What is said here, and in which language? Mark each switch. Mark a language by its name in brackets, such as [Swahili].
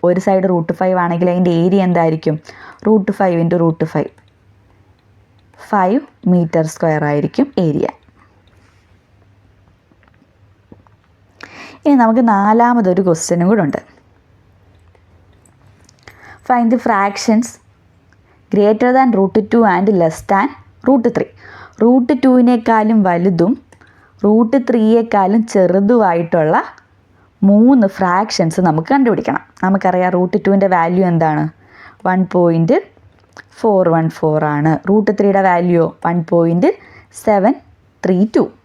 [Malayalam] ഒരു സൈഡ് √5 ആണെങ്കിൽ അതിൻ്റെ ഏരിയ എന്തായിരിക്കും? √5 × √5 5 മീറ്റർ സ്ക്വയർ ആയിരിക്കും ഏരിയ. ഇനി നമുക്ക് നാലാമതൊരു ക്വസ്റ്റ്യനും കൂടെ ഉണ്ട്. [English] Find the fractions greater than √2 and less than √3. [Malayalam] √2-നേക്കാളും വലുതും √3-യേക്കാളും ചെറുതുമായിട്ടുള്ള 3 ഫ്രാക്ഷൻസ് നമുക്ക് കണ്ടുപിടിക്കണം. നമുക്കറിയാം √2ൻ്റെ വാല്യൂ എന്താണ്? 1.414 ആണ്. √3യുടെ വാല്യൂ 1.732.